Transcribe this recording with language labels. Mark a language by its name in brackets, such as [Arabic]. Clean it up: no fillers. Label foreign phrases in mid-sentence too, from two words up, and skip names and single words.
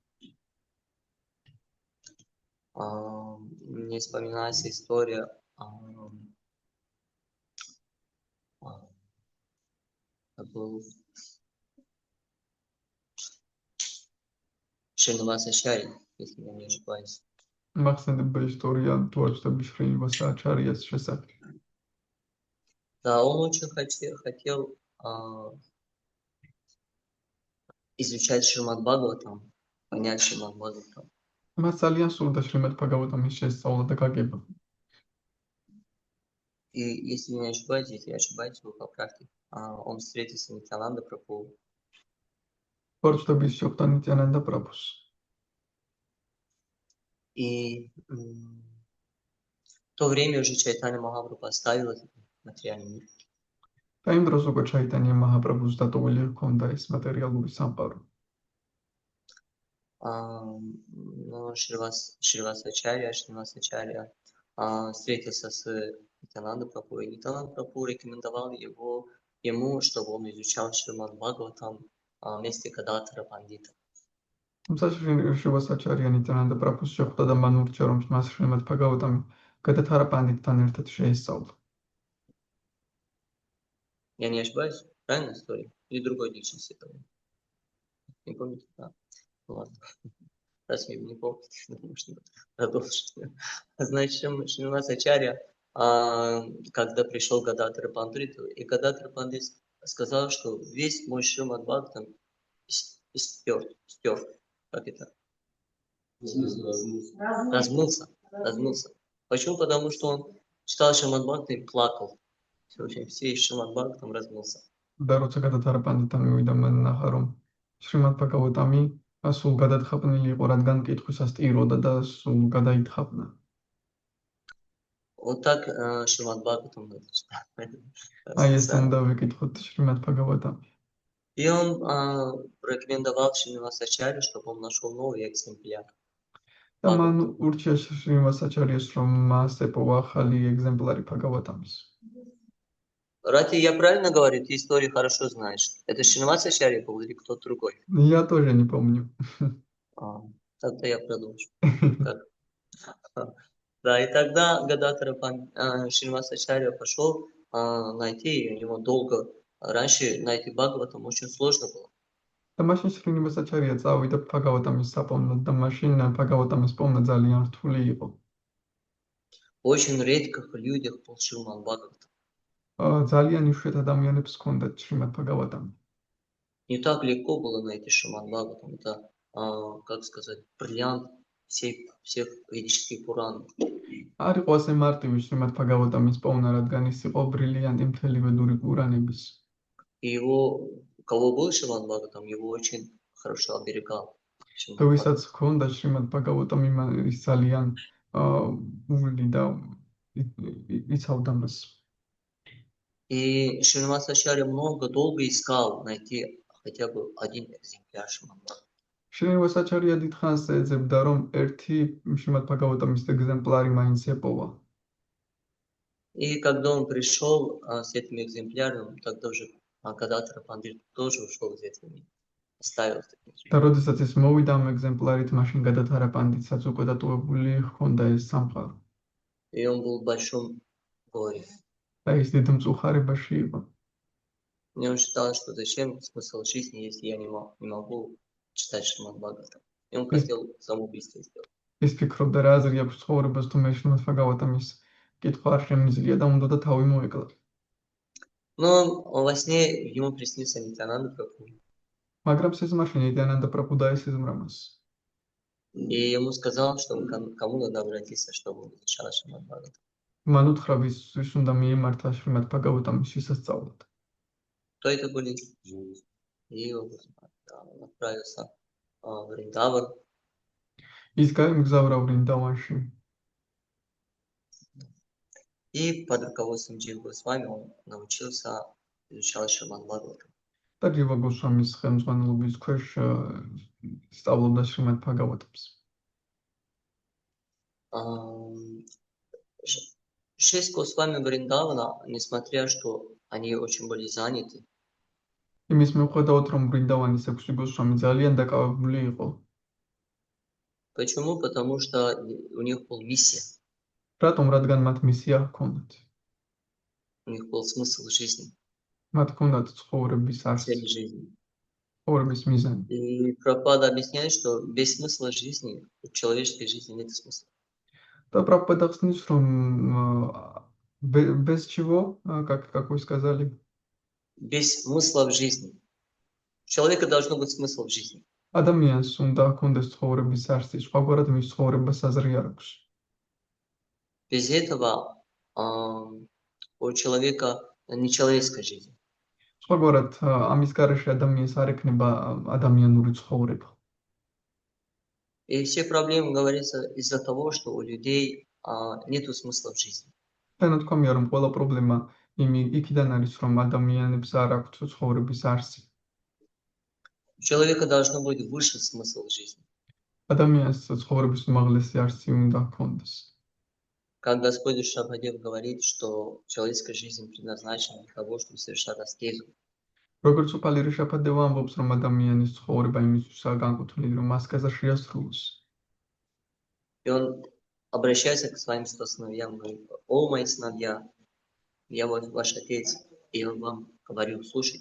[Russian] Мне вспоминается история Шринивасачари, если я не ошибаюсь. [Georgian] მახსენდება ისტორია თუარჩდების შრინივასა აჩარიას შესახებ. [Russian] Да, он очень хотел изучать Шримад Бхагаватам, понять Шримад Бхагаватам. [Georgian] მას ძალიან სურდა შრიმად ბჰაგავატამის შესწავლა და გაგება. [Russian] И если не ошибаетесь, вы поправьте. Он встретился с Нитянанда Прабху. [Georgian] თუარჩდების შეხვდა ნიტიანანდა პრაბჰუს. [Russian] И в то время уже Чайтанья Махапрабху оставил этот материальный мир. [Georgian] და იმ დროს უკვე ჩაიტანია მაჰაპრაბჰუს დატოვილი ჰქონდა ეს მატერიალური სამყარო. [Russian] Шривасачарья встретился с Нитянанда Прабху, и Нитянанда Прабху рекомендовал ему, чтобы он изучал Шримад Бхагаватам вместе Гададхара Пандита. [Georgian] თუმცა შრივასაჩარია ნიტიანანდა პრაბჰუს შეხვდა და მან ურჩია, რომ მას შრიმად ბჰაგავატამი გადადჰარა პანდიტთან ერთად შეესწავლა. [Russian] Я не ошибаюсь? Правильная история? Или другой личность этого? Не помните? Да. Ладно. Раз вы не помните, можно продолжить. Значит, Шримасачарья, когда пришел Гададхара Пандиту, и Гададхара Пандит сказал, что весь мой Шримад Бхагаватам стер. Как это? Размылся. Почему? Потому что он читал Шримад Бхагаватам и плакал. В общем, все Шримад Бхагаватам размылся. [Georgian] და როცა გადადჰარა პანდიტთან მივიდა, მან ნახა, რომ შრიმად ბჰაგავატამი სულ გადათხაპნილი იყო, რადგან კითხვისას ტიროდა და სულ გადაითხაპნა. [Russian] Вот так Шримад Бхагаватам надо читать. [Georgian] აი ეს უნდა ვიკითხოთ შრიმად ბჰაგავატამი. [Russian] И он рекомендовал Шривасачарью, чтобы он нашел новый экземпляр. [Georgian] და მან ურჩია შრივასაჩარიას, რომ მას ეპოვა ახალი ეგზემპლარი ბჰაგავატამის. [Russian] Рати, я правильно говорю, ты историю хорошо знаешь. Это Шривасачарья был или кто-то другой? Я тоже не помню. Тогда я продолжу. Да, и тогда Гададхара Шривасачарья пошел найти, и у него долго, раньше найти Бхагаватам очень сложно было. [Georgian] და მაშინ შრივასაჩარია წავიდა ბჰაგავატამის საპოვნოდ და მაშინ ბჰაგავატამის პოვნა ძალიან რთული იყო. [Russian] Очень редких людях был Шримад Бхагаватам. [Georgian] ძალიან იშვიათ ადამიანებს ჰქონდათ შრიმად ბჰაგავატამი. [Russian] Не так легко было найти Шримад Бхагаватам. Это, как сказать, бриллиант всех ведических Пуранов. [Georgian] არ იყო ასე მარტივი შრიმად ბჰაგავატამის პოვნა, რადგან ის იყო ბრილიანტი მთელი ვედური პურანების. [Russian] И его, у кого был Шримад Бхагаватам, его очень хорошо оберегал. [Georgian] და ვისაც ჰქონდა შრიმად ბჰაგავატამი, ის ძალიან ული და იცავდა მას. [Russian] И Шривасачарья долго искал найти хотя бы один экземпляр Шримад Бхагаватам. [Georgian] შრივასაჩარია დიდხანს ეძებდა, რომ ერთი შრიმად ბჰაგავატამის ეგზემპლარი მაინც ეპოვა. [Russian] И когда он пришел с этими экземплярами, тогда уже когда-то Рапандир тоже ушел из этими, оставил этот [Georgian] და [Russian] экземпляр. [Georgian] როდესაც ეს მოვიდა ამ ეგზემპლარით, მაშინ გადათარა პანდიტსაც უკვე დატოვებული ჰქონდა ეს სამყარო. [Russian] И он был в большом горе. [Georgian] და ის დიდ მწუხარებაში იყო. [Russian] И он считал, что зачем смысл жизни, если я не могу читать Шримад Бхагаватам. И он хотел самоубийство сделать. [Georgian] ის ფიქრობდა რა აზრი აქვს ცხოვრებას თუ მე Шримад Бхагаватам ის კითხვა არ შემიძლია და უნდა და თავი მოეკლა. [Russian] Но во сне ему приснился Нитянанда Прабху. [Georgian] მაგრამ სიზმარში ნიტიანანდა პრაბჰუ დაესიზმრა მას. [Russian] И ему сказал, что кому надо обратиться, чтобы изучать Шримад Бхагаватам. [Georgian] მან უთხრა ვის უნდა მიემართა Шримад Бхагаватамის შესასწავლად. [Russian] Кто это были? И он отправился в Вриндаван. [Georgian] ის გაემგზავრა ვრინდავანში. [Russian] И под руководством Дживы Госвами он научился изучать Шримад Бхагаватам. [Georgian] და ჯივა გოსვამის ხელმძღვანელობის ქვეშ სწავლობდა Шримад Бхагаватамს. [Russian] 6 Госвами Вриндавана, несмотря что они очень были заняты. [Georgian] იმის მიუხედავად რომ ვრინდავანის 6 გოსვამი ძალიან დაკავებული იყო. [Russian] Почему? Потому что у них была миссия. [Georgian] რატომ? რადგან მათ მისია ჰქონდათ. [Russian] У них был смысл жизни. [Georgian] მათ ჰქონდათ ცხოვრების [Russian] Цель [Georgian] არსი, [Russian] жизни. [Georgian] ცხოვრების მიზანი. [Russian] И Прабхупада объясняет, что без смысла жизни у человеческой жизни нет смысла. [Georgian] და პრაბჰუპადა ხსნის რომ [Russian] без чего, как вы сказали? Без смысла в жизни. У человека должно быть смысл в жизни. [Georgian] ადამიანს უნდა ჰქონდეს ცხოვრების არსი, სხვაგვარად მის ცხოვრებას აზრი არ აქვს. [Russian] Без этого у человека нечеловеческая жизнь. [Georgian] სხვაგვარად ამის გარეშე ადამიანს არ ექნება ადამიანური ცხოვრება. [Russian] И все проблемы говорится из-за того, что у людей нету смысла в жизни. [Georgian] და ნათქვამია რომ ყველა პრობლემა იქიდან არის რომ ადამიანებს არ აქვთ ცხოვრების არსი. [Russian] У человека должно быть выше смысл жизни. [Georgian] ადამიანს ცხოვრების უმაღლესი არსი უნდა ჰქონდეს. [Russian] Как Господь Шабхадев говорит, что человеческая жизнь предназначена для того, чтобы совершать аскезу. [Georgian] როგორც უფალი რიშაფადევა ამბობს რომ ადამიანის ცხოვრება იმისთვისაა განკუთვნილი რომ ასკეზა შეასრულოს. [Russian] И он обращается к своим 100 сыновьям, говорит: о мои сыновья, я ваш отец, и он вам говорил, слушайте.